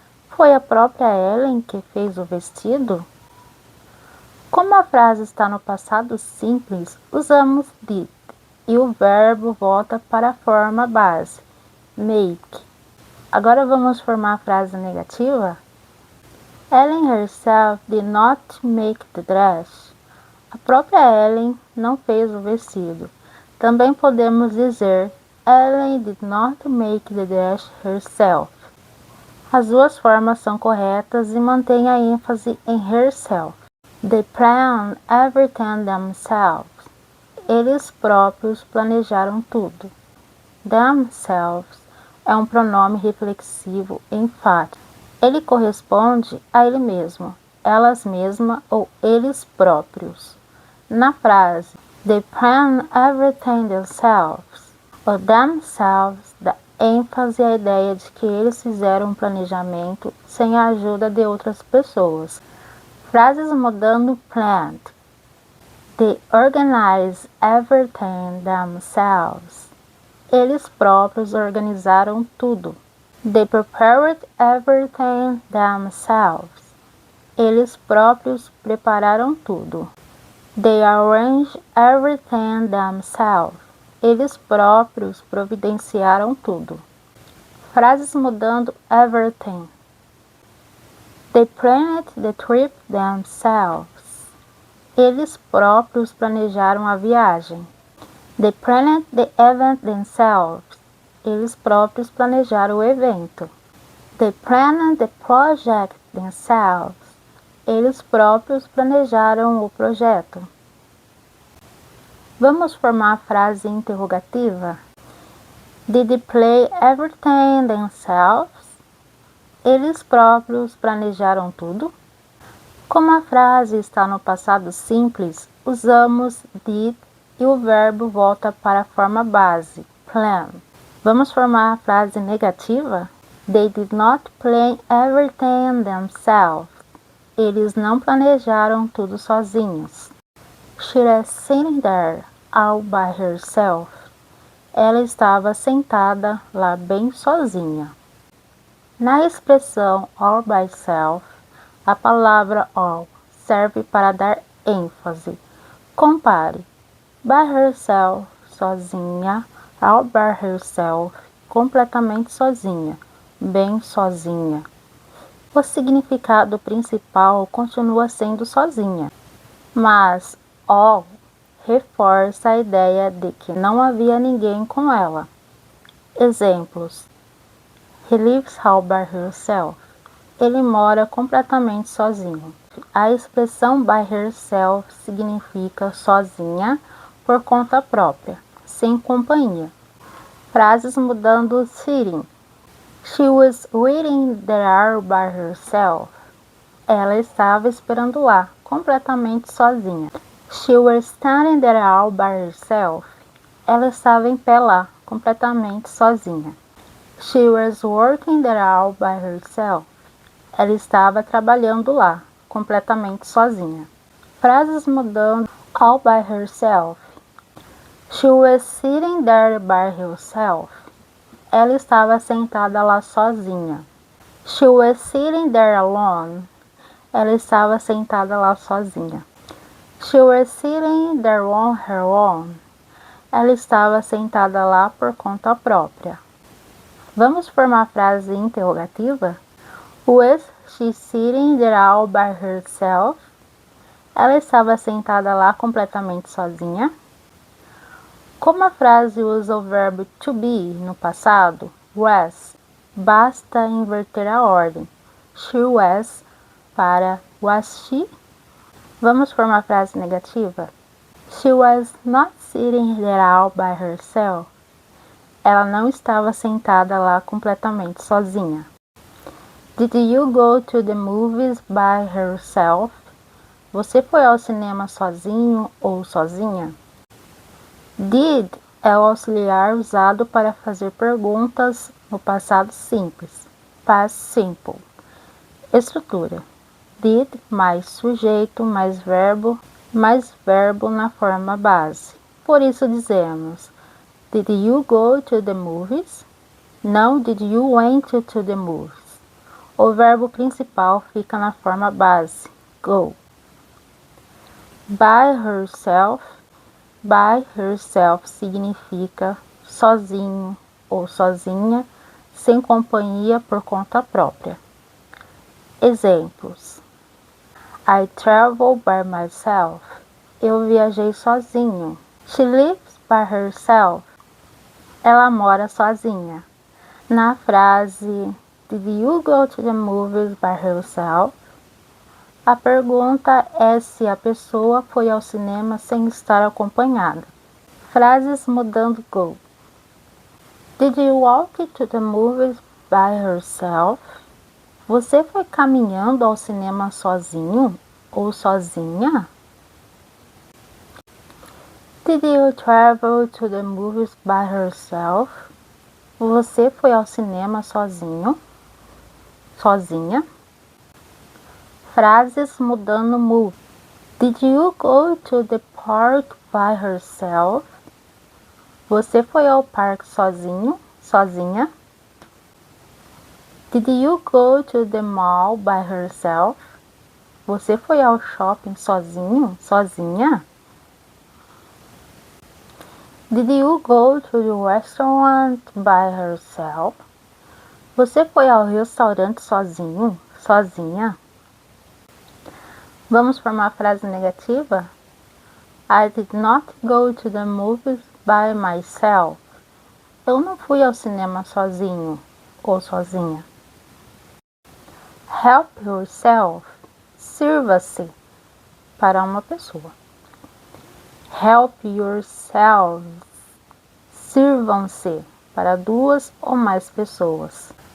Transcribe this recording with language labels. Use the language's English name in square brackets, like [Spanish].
[Portuguese] Foi a própria Ellen que fez o vestido? Como a frase está no passado simples, usamos did e o verbo volta para a forma base, make. Agora vamos formar a frase negativa. [English] Ellen herself did not make the dress. [Portuguese] A própria Ellen não fez o vestido. Também podemos dizer [English] Ellen did not make the dress herself. [Portuguese] As duas formas são corretas e mantêm a ênfase em herself. [English] They planned everything themselves. [Portuguese] Eles próprios planejaram tudo. Themselves é um pronome reflexivo enfático. Ele corresponde a ele mesmo, elas mesmas ou eles próprios. Na frase [English] They planned everything themselves, [Portuguese] o themselves dá ênfase à ideia de que eles fizeram um planejamento sem a ajuda de outras pessoas. Frases mudando [English] planned. They organize everything themselves. [Portuguese] Eles próprios organizaram tudo. [English] They prepared everything themselves. [Portuguese] Eles próprios prepararam tudo. [English] They arranged everything themselves. [Portuguese] Eles próprios providenciaram tudo. Frases mudando [English] everything. They planned the trip themselves. [Portuguese] Eles próprios planejaram a viagem. [English] They planned the event themselves. [Portuguese] Eles próprios planejaram o evento. [English] They planned the project themselves. [Portuguese] Eles próprios planejaram o projeto. Vamos formar a frase interrogativa? [English] Did they play everything themselves? [Portuguese] Eles próprios planejaram tudo? Como a frase está no passado simples, usamos did e o verbo volta para a forma base, plan. Vamos formar a frase negativa? [English] They did not plan everything themselves. [Portuguese] Eles não planejaram tudo sozinhos. [English] She was sitting there all by herself. [Portuguese] Ela estava sentada lá bem sozinha. Na expressão all by itself, a palavra all serve para dar ênfase. Compare by herself, sozinha, all by herself, completamente sozinha, bem sozinha. O significado principal continua sendo sozinha, mas all reforça a ideia de que não havia ninguém com ela. Exemplos: [English] He lives all by himself. [Portuguese] Ele mora completamente sozinho. A expressão by herself significa sozinha, por conta própria, sem companhia. Frases mudando sitting. [English] She was waiting there by herself. [Portuguese] Ela estava esperando lá, completamente sozinha. [English] She was standing there all by herself. [Portuguese] Ela estava em pé lá, completamente sozinha. [English] She was working there all by herself. [Portuguese] Ela estava trabalhando lá, completamente sozinha. Frases mudando [English] all by herself. She was sitting there by herself. [Portuguese] Ela estava sentada lá sozinha. [English] She was sitting there alone. [Portuguese] Ela estava sentada lá sozinha. [English] She was sitting there on her own. [Portuguese] Ela estava sentada lá por conta própria. Vamos formar a frase interrogativa? [English] Was she sitting there all by herself? [Portuguese] Ela estava sentada lá completamente sozinha. Como a frase usa o verbo to be no passado, was, basta inverter a ordem. She was para was she. Vamos formar a frase negativa? [English] She was not sitting there all by herself. [Portuguese] Ela não estava sentada lá completamente sozinha. [English] Did you go to the movies by herself? [Portuguese] Você foi ao cinema sozinho ou sozinha? Did é o auxiliar usado para fazer perguntas no passado simples, past simple. Estrutura: did mais sujeito mais verbo na forma base. Por isso dizemos: [English] Did you go to the movies? [Portuguese] Não, [English] did you went to the movies. [Portuguese] O verbo principal fica na forma base, go. [English] By herself. [Portuguese] By herself significa sozinho ou sozinha, sem companhia, por conta própria. Exemplos: [English] I travel by myself. [Portuguese] Eu viajei sozinho. [English] She lives by herself. [Portuguese] Ela mora sozinha. Na frase [English] Did you go to the movies by herself? [Portuguese] A pergunta é se a pessoa foi ao cinema sem estar acompanhada. Frases mudando go. [English] Did you walk to the movies by herself? [Portuguese] Você foi caminhando ao cinema sozinho ou sozinha? [English] Did you travel to the movies by herself? [Portuguese] Você foi ao cinema sozinho? Sozinha? Frases mudando mood. [English] Did you go to the park by herself? [Portuguese] Você foi ao parque sozinho? Sozinha? [English] Did you go to the mall by herself? [Portuguese] Você foi ao shopping sozinho? Sozinha? [English] Did you go to the restaurant by herself? [Portuguese] Você foi ao restaurante sozinho? Sozinha? Vamos formar a frase negativa? [English] I did not go to the movies by myself. [Portuguese] Eu não fui ao cinema sozinho ou sozinha. [English] Help yourself. [Portuguese] Sirva-se para uma pessoa. [English] Help yourselves. [Portuguese] Sirvam-se para duas ou mais pessoas.